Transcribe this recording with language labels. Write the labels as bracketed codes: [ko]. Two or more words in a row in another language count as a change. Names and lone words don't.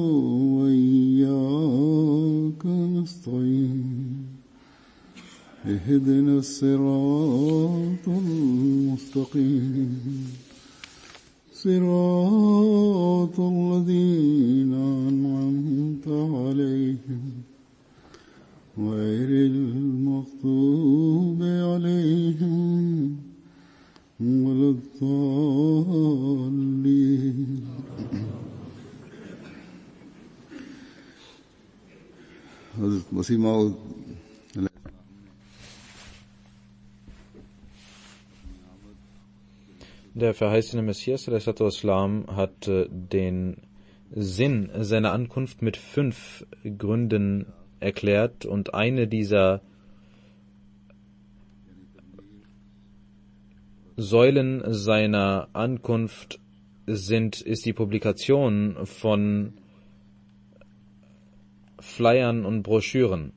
[ar] وإياك نستعين اهدنا الصراط المستقيم صراط الذين أنعمت عليهم غير المغضوب عليهم ولا الضالين. [ur] حضرت مسیح موعود [de] Der verheißene Messias ﷺ hat den Sinn seiner Ankunft mit 5 Gründen erklärt, und eine dieser Säulen seiner Ankunft ist die Publikation von Flyern und Broschüren.